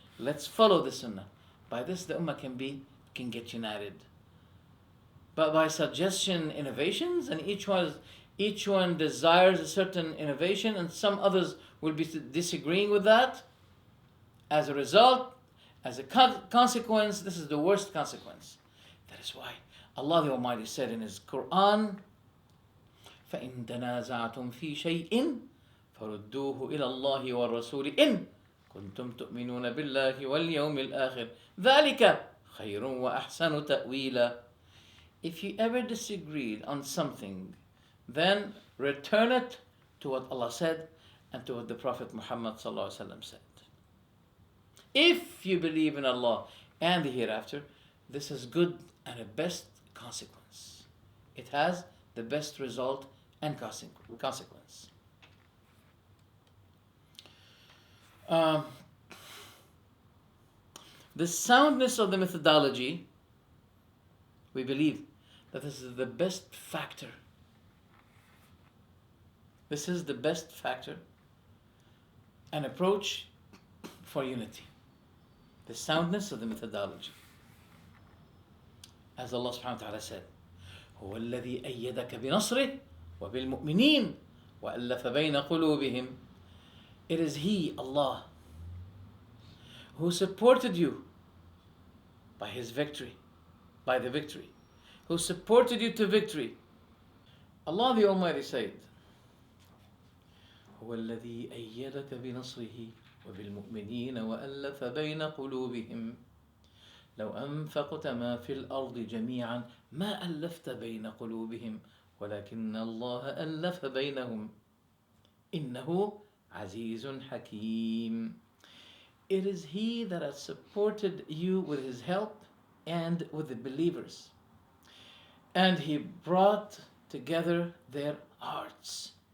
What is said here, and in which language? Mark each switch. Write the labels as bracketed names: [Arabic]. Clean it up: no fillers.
[English] Let's follow the Sunnah. By this, the Ummah can get united. But by suggestion innovations, and each one desires a certain innovation, and some others will be disagreeing with that. As a result, as a consequence, this is the worst consequence. That is why Allah the Almighty said in His Quran, [Arabic] فَإِن تَنَازَعْتُمْ فِي شَيْءٍ فَرُدُّوهُ إِلَى اللَّهِ وَالرَّسُولِ إِن كُنتُمْ تُؤْمِنُونَ بِاللَّهِ وَالْيَوْمِ الْآخِرِ ذَلِكَ خَيْرٌ وَأَحْسَنُ تَأْوِيلًا. [English] If you ever disagreed on something, then return it to what Allah said and to what the Prophet Muhammad ﷺ said. If you believe in Allah and the hereafter, this is good and a best consequence. It has the best result and consequence. Um, the soundness of the methodology, we believe that this is the best factor. This is the best factor and approach for unity. The soundness of the methodology. As Allah subhanahu wa ta'ala said, [Arabic] هو الذي أيدك بنصره وبالمؤمنين وألف بين قلوبهم. [English] It is He, Allah, who supported you by His victory, by the victory, who supported you to victory. Allah the Almighty said, [Arabic] هو الذي أيدك بنصره وبالمؤمنين وألف بين قلوبهم لو أنفقت ما في الأرض جميعا ما ألفت بين قلوبهم ولكن الله ألف بينهم إنه عزيز حكيم. [English] It is He that has supported you with His help and with the believers. And He brought together their hearts.